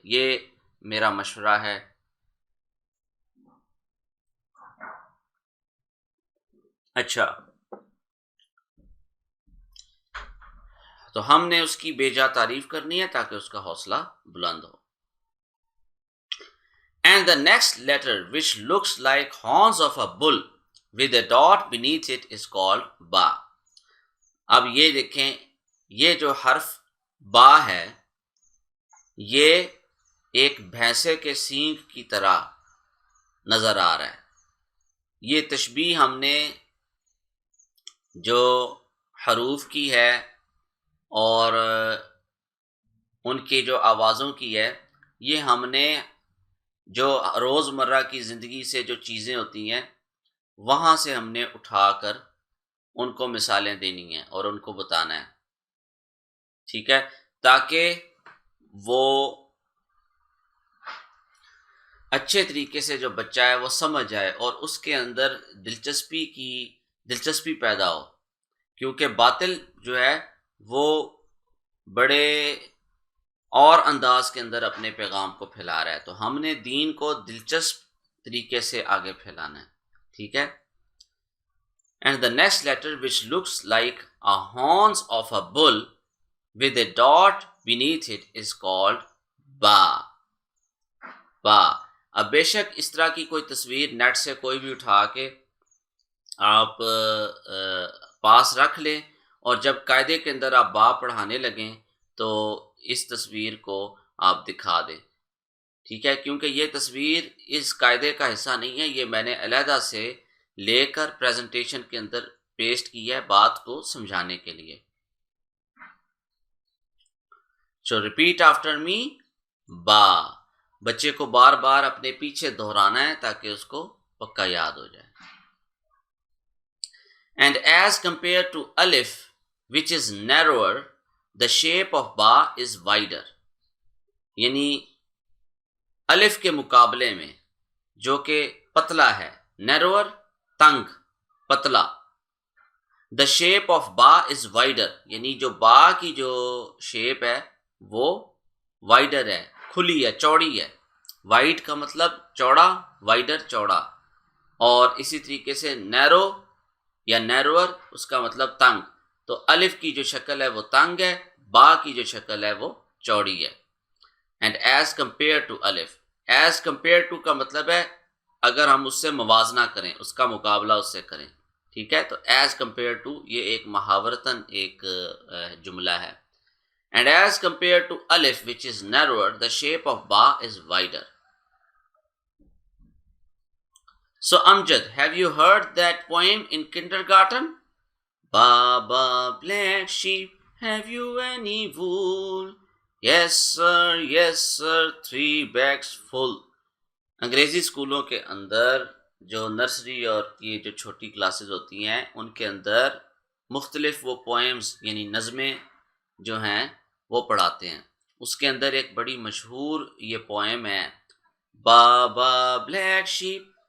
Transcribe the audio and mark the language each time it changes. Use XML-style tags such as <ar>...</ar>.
<ur>یہ میرا مشورہ ہے. اچھا، تو ہم نے اس کی بے جا تعریف کرنی ہے تاکہ اس کا حوصلہ بلند ہو.</ur> <en>And the next letter which looks like horns of a bull with a dot beneath it is called ba.</en> <ur>اب یہ دیکھیں، یہ جو حرف با ہے یہ ایک بھینسے کے سینگ کی طرح نظر آ رہا ہے. یہ تشبیہ ہم نے جو حروف کی ہے اور ان کی جو آوازوں کی ہے، یہ ہم نے جو روزمرہ کی زندگی سے جو چیزیں ہوتی ہیں وہاں سے ہم نے اٹھا کر ان کو مثالیں دینی ہیں اور ان کو بتانا ہے. ٹھیک ہے، تاکہ وہ اچھے طریقے سے جو بچہ ہے وہ سمجھ جائے اور اس کے اندر دلچسپی پیدا ہو. کیونکہ باطل جو ہے وہ بڑے اور انداز کے اندر اپنے پیغام کو پھیلا رہا ہے، تو ہم نے دین کو دلچسپ طریقے سے آگے پھیلانا ہے. ٹھیک ہے.</ur> <en>And the next letter which looks like a horns of a bull with a dot beneath it is called ba. ba.</en> <ur>اب بے شک اس طرح کی کوئی تصویر نیٹ سے کوئی بھی اٹھا کے آپ پاس رکھ لیں اور جب قاعدے کے اندر آپ با پڑھانے لگیں تو اس تصویر کو آپ دکھا دیں. ٹھیک ہے، کیونکہ یہ تصویر اس قاعدے کا حصہ نہیں ہے، یہ میں نے علیحدہ سے لے کر پریزنٹیشن کے اندر پیسٹ کی ہے بات کو سمجھانے کے لیے.</ur> <en>So repeat after me, با.</en> <ur>بچے کو بار بار اپنے پیچھے دہرانا ہے تاکہ اس کو پکا یاد ہو جائے.</ur> <en>And as compared to alif, which is narrower, the shape of ba is wider.</en> <ur>یعنی الف کے مقابلے میں جو کہ پتلا ہے، narrower تنگ، پتلا.</ur> <en>The shape of ba is wider.</en> <ur>یعنی جو با کی جو شیپ ہے وہ wider ہے، کھلی ہے، چوڑی ہے. وائڈ کا مطلب چوڑا، وائڈر چوڑا. اور اسی طریقے سے نیرو یا نیرور اس کا مطلب تنگ. تو الف کی جو شکل ہے وہ تنگ ہے، با کی جو شکل ہے وہ چوڑی ہے.</ur> <en>and as compare to الف،</en> <ur>ایز کمپیئر ٹو کا مطلب ہے اگر ہم اس سے موازنہ کریں، اس کا مقابلہ اس سے کریں. ٹھیک ہے، تو ایز کمپیئر ٹو یہ ایک محاورتاً ایک جملہ ہے.</ur> <en>And as compare to الف which is narrower, the shape of ba is wider. So Amjad, have you heard that poem in kindergarten? Baba black sheep, have you any wool? Yes sir, 3 bags full.</en> <ur>انگریزی اسکولوں کے اندر جو nursery اور یہ جو چھوٹی classes ہوتی ہیں ان کے اندر مختلف وہ پوئمز یعنی نظمیں جو ہیں وہ پڑھاتے ہیں. اس کے اندر ایک بڑی مشہور یہ پوئم ہے بابا بلیک شیپ.</ur>